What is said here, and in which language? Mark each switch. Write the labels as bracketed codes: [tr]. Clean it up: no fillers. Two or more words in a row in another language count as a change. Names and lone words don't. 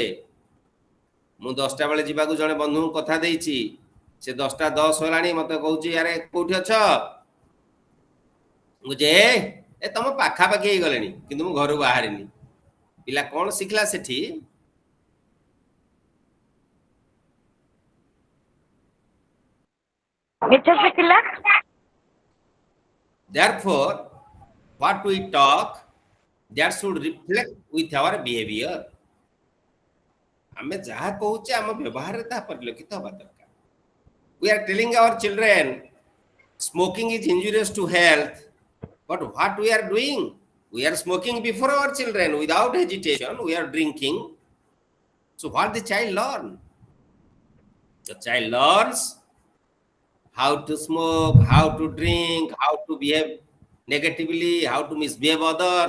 [or] ମୁଁ 10ଟା ବେଳେ ଯିବାକୁ ଜଣେ ବନ୍ଧୁଙ୍କୁ କଥା ଦେଇଛି, ସେ 10:10 ହେଲାଣି ମତେ କହୁଛି ଆରେ କୋଉଠି ଅଛ? ମୁଁ ଯେ ତମ ପାଖାପାଖି ହେଇଗଲେଣି କିନ୍ତୁ ମୁଁ ଘରୁ ବାହାରିନି। ପିଲା କଣ ଶିଖିଲା ସେଠି? ମିଛ ଶିଖିଲା। [en] Therefore, what we talk that should reflect with our behavior. [or] ଆମେ ଯାହା କହୁଛେ ଆମ ବ୍ୟବହାରରେ ତାହା ପରିଲକ୍ଷିତ ହେବା ଦରକାର. [en] We are telling our children smoking is injurious to health, but what we are doing? We are smoking before our children without hesitation. We are drinking. So what the child learn? The child learns how to smoke, how to drink, how to behave negatively, how to misbehave others.